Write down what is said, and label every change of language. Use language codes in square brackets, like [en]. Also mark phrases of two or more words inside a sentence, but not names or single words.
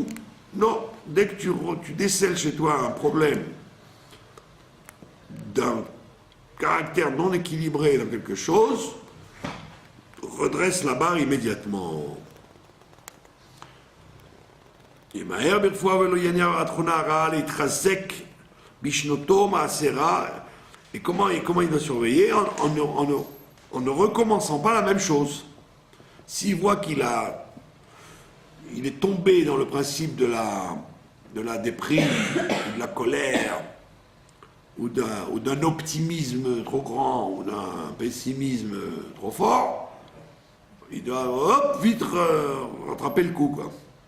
[fr] Non, dès que tu décèles chez toi un problème d'un caractère non équilibré dans quelque chose, redresse la barre immédiatement. [he] Et מהר ברפואה ולא יניע התכונה הרעה להתחזק בשנותו מעשרה. [fr] Et comment il doit surveiller en ne recommençant pas la même chose. S'il voit qu'il est tombé dans le principe de la déprime, de la colère, ou d'un optimisme trop grand, ou d'un pessimisme trop fort, il doit vite rattraper le coup, quoi.